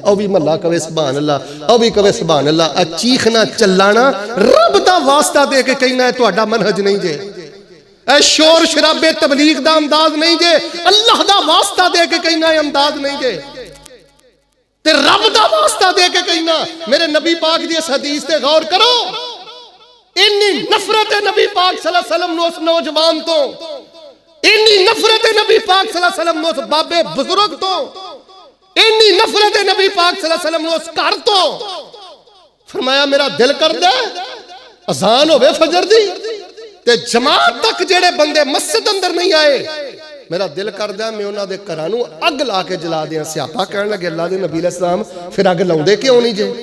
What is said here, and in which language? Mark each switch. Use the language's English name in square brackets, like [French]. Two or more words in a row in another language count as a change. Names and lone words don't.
[Punjabi] او بھی محلہ کہوے [Arabic] سبحان الله, [Punjabi] او بھی کہوے [Arabic] سبحان الله. [Punjabi] چیکھنا چلانا رب دا واسطہ دے کے کہنا ہے تہاڈا منہج نہیں جے. اے شور شرابے تبلیغ دا انداز نہیں جے، اللہ دا واسطہ دے کے کہنا ہے انداز نہیں جے، تے رب دا واسطہ دے کے کہنا. میرے نبی پاک دی اس حدیث تے غور کرو، انی نفرت ہے نبی پاک [Arabic] صلى الله عليه وسلم [Punjabi] اس نوجوان تو، انی نفرت ہے نبی پاک [Arabic] صلى الله عليه وسلم [Punjabi] اس بابے بزرگ تو، انی نفرت ہے نبی پاک [Arabic] صلى الله عليه وسلم [Punjabi] اس گھر تو. فرمایا میرا دل کردا اذان ہووے فجر دی تے جماعت تک جیہڑے بندے مسجد اندر نہیں آئے، میرا دل کردا میں انہاں دے گھراں نوں اگ لا کے جلا دیاں. سیاپا کہن لگے اللہ دے نبی علیہ السلام فیر اگ لاؤندے کیوں نہیں جے?